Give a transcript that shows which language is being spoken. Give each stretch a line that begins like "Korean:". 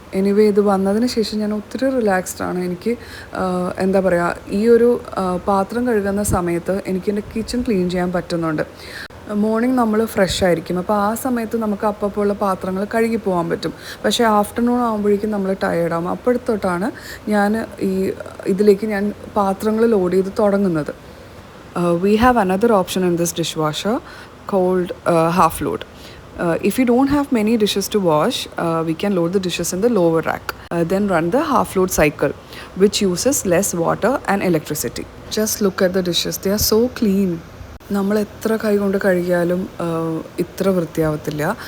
Malayalam: Anyway, ഇത് വന്നതിന് ശേഷം ഞാൻ ഒത്തിരി റിലാക്സ്ഡ് ആണ്. എനിക്ക് എന്താ പറയുക, ഈ ഒരു പാത്രം കഴുകുന്ന സമയത്ത് എനിക്ക് എൻ്റെ കിച്ചൺ ക്ലീൻ ചെയ്യാൻ പറ്റുന്നുണ്ട്. മോർണിംഗ് നമ്മൾ ഫ്രഷ് ആയിരിക്കും, അപ്പോൾ ആ സമയത്ത് നമുക്ക് അപ്പപ്പോൾ പാത്രങ്ങൾ കഴുകി പോകാൻ പറ്റും. പക്ഷേ ആഫ്റ്റർനൂൺ ആകുമ്പോഴേക്കും നമ്മൾ ടയേർഡാകും. അപ്പോഴത്തോട്ടാണ് ഞാൻ ഇതിലേക്ക് ഞാൻ പാത്രങ്ങൾ ലോഡ് ചെയ്ത് തുടങ്ങുന്നത്.
English: We have another option in this dishwasher called half load. If you don't have many dishes to wash, we can load the dishes in the lower rack. Then run the half load cycle, which uses less water and electricity. Just look at the dishes. They are so clean.
Malayalam: നമ്മൾ എത്ര കൈ കൊണ്ട് കഴുകിയാലും ഇത്ര വൃത്തിയാവത്തില്ല.